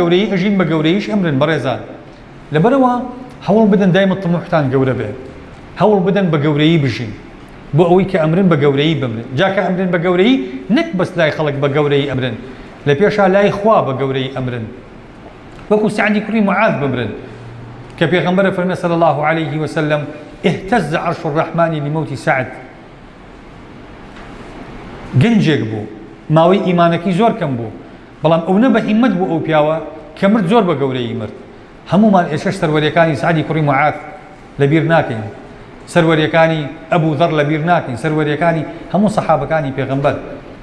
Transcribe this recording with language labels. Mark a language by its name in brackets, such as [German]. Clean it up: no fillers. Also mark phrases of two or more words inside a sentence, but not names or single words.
[Central Kurdish] گەورەی ئەژین بە گەورەیش ئەمرن بەڕێزان لەبەرەوە هەوڵ بدەن دایمە تەموحتان گەورە بێ هەوڵ بدەن بە گەورەیی بژین بۆ ئەوەی کە ئەمرن بە گەورەیی بمرن جاکە ئەمرن بە گەورەیی نەک بەس لای خەڵک بە گەورەیی ئەمرن لە پێشا لای خوا بە گەورەیی ئەمرن وەکو سعدی کوڕی معاذ بمرن کە پێغەمبەر فەرمێ [Arabic] صلی الله عليه وسلم اهتز عرش الرحمن لموت سعد [Central Kurdish] گەنجێک بوو ماوەی ئیمانەکەی زۆر کەم بوو بەڵام ئەوە بە هیممەت بوو ئەو پیاوە کە مرد زۆر بە گەورەی مرد هەمومان ئێشەش سەروەریەکانی سعدی کوڕی معاذ لەبیر ناکەین سەروەریەکانی ئەبوو ذەڕ لەبیر ناکەین سەروەریەکانی هەموو سەحابەکانی پێغەمبەر